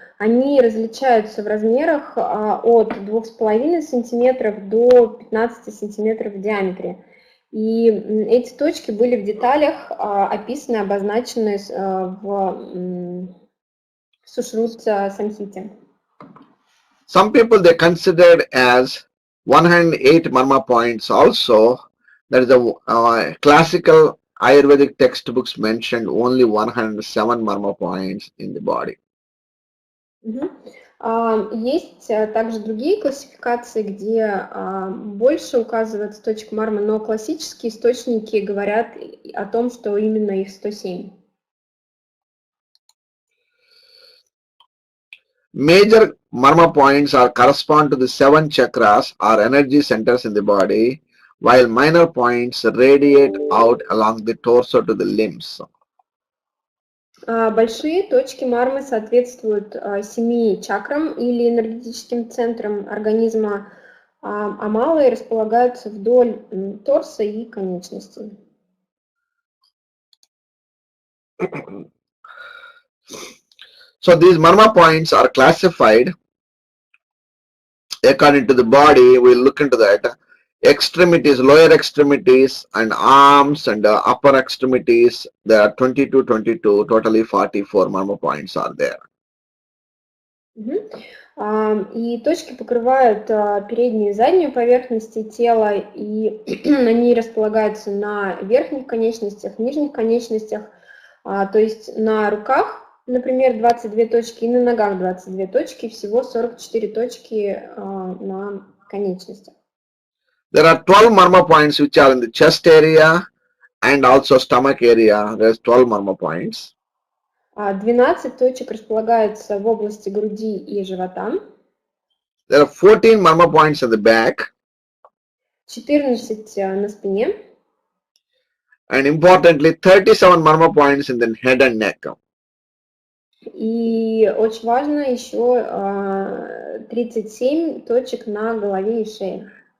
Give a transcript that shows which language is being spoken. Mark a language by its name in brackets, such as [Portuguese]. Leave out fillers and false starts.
[Russian] Они различаются в размерах от 2,5 сантиметров до 15 сантиметров в диаметре. И эти точки были в деталях описаны, обозначены в Сушрутта Самхите. [English] Some people they considered as 108 marma points also. That is the classical Ayurvedic textbooks mentioned only 107 marma points in the body. [Russian] Есть также другие классификации, где больше указывается точек мармы, но классические источники говорят о том, что именно их 107. [English] Major marma points correspond to the 7 chakras or energy centers in the body, while minor points radiate out along the torso to the limbs. [Russian] Большие точки мармы соответствуют 7 чакрам или энергетическим центрам организма, а малые располагаются вдоль торса и конечностей. [English] So these marma points are classified according to the body. We'll look into that. Extremities, lower extremities and arms and upper extremities, there are 22, totally 44 marma points are there. [Russian] И точки покрывают переднюю и заднюю поверхности тела, и они располагаются на верхних конечностях, нижних конечностях, то есть на руках, например, 22 точки, и на ногах 22 точки, всего 44 точки на конечностях. [English] There are 12 marma points which are in the chest area and also stomach area. There's 12 marma points. [Russian] 12 точек располагаются в области груди и живота. [English] There are 14 marma points in the back. [Russian] 14 на спине. [English] And importantly, 37 marma points in the head and neck. [Russian] И очень важно еще 37 точек на голове и шее.